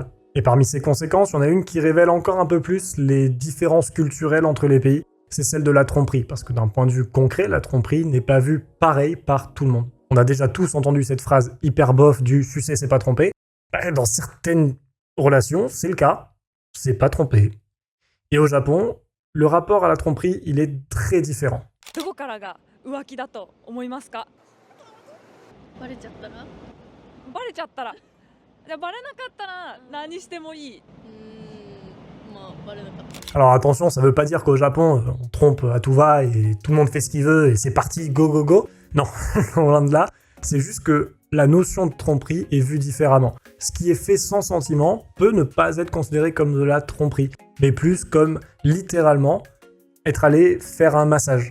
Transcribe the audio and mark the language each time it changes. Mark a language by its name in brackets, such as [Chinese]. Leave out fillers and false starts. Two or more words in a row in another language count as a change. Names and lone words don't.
[French] Et parmi ces conséquences, il y en a une qui révèle encore un peu plus les différences culturelles entre les pays, c'est celle de la tromperie, parce que d'un point de vue concret, la tromperie n'est pas vue pareil par tout le monde. On a déjà tous entendu cette phrase hyper bof du « sucer, c'est pas tromper ». Dans certaines relations, c'est le cas, c'est pas tromper. Et au Japon, le rapport à la tromperie, il est très différent. [Japanese] どこからが浮気だと思いますか？バレちゃったらバレちゃったら、じゃあバレなかったら何してもいい。まあバレなかった。 [French] Alors attention, ça veut pas dire qu'au Japon, on trompe à tout va et tout le monde fait ce qu'il veut et c'est parti, [English] go go go. [French] Non, loin de là. C'est juste que la notion de tromperie est vue différemment. Ce qui est fait sans sentiment peut ne pas être considéré comme de la tromperie, mais plus comme littéralement être allé faire un massage.